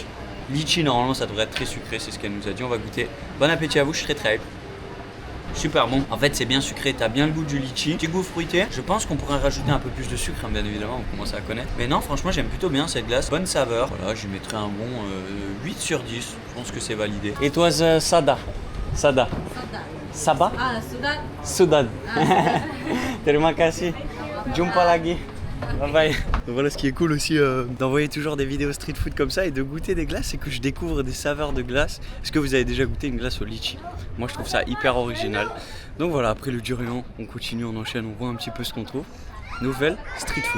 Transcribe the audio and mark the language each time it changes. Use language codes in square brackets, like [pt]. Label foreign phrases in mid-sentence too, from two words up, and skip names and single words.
[fr] Litchi, normalement ça devrait être très sucré, c'est ce qu'elle nous a dit. On va goûter. Bon appétit à vous, je suis très hype. Super bon. En fait, c'est bien sucré, t'as bien le goût du litchi. Petit goût fruité. Je pense qu'on pourrait rajouter un peu plus de sucre, hein, bien évidemment, on commence à connaître. Mais non, franchement, j'aime plutôt bien cette glace. Bonne saveur. Voilà, je lui mettrais un bon 8 sur 10. Je pense que c'est validé. It was Sada. Sada. Saba? [id] Ah, sudah. Sudad. Terima kasih. Jumpa lagi. [en] Bye bye. [fr] Donc voilà, ce qui est cool aussi d'envoyer toujours des vidéos [en] street food [fr] comme ça et de goûter des glaces, c'est que je découvre des saveurs de glace. Est-ce que vous avez déjà goûté une glace au litchi? Moi je trouve ça hyper original. Donc voilà, après le durian, on continue, on enchaîne, on voit un petit peu ce qu'on trouve. [en] Nouvelle street food.